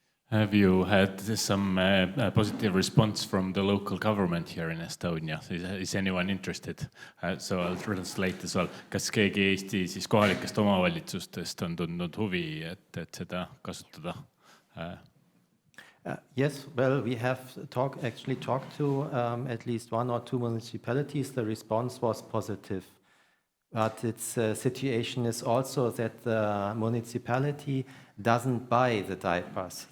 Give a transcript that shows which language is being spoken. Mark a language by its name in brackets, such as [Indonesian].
[English] Have you had some positive response from the local government here in Estonia? Is anyone interested? So I'll translate as well. [Estonian] Kas keegi Eesti siis kohalikest omavalitsustest on tundnud huvi, et seda kasutada? [English] Yes, well, we have actually talked to at least 1 or 2 municipalities. The response was positive. But its situation is also that the municipality doesn't buy the diapers.